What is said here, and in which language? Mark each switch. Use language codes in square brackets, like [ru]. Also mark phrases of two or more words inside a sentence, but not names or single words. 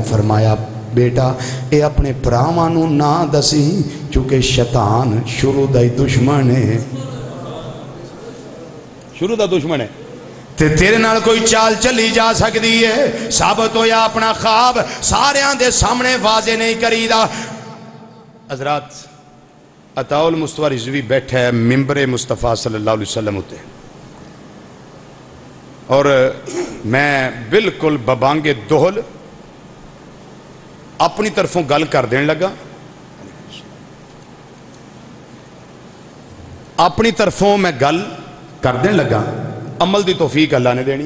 [pa] فرمایا بیٹا یہ اپنے بھراواں نوں نہ دسیں، کیونکہ شیطان شروع دا ہی دشمن ہے، شروع دا دشمن ہے. تے تیرے نال کوئی چال چلی جا سکدی ہے. ثابت ہویا اپنا خواب ساریاں دے سامنے واضح نہیں کریدا. حضرات عطاء المصطفیٰ رضوی بیٹھا ہے منبر مصطفیٰ صلی اللہ علیہ وسلم اُتے، اور میں بالکل ببانگ دہل اپنی طرفوں گل کر دین لگا. اپنی طرفوں میں گل کر دین لگا، عمل دی توفیق اللہ نے دینی.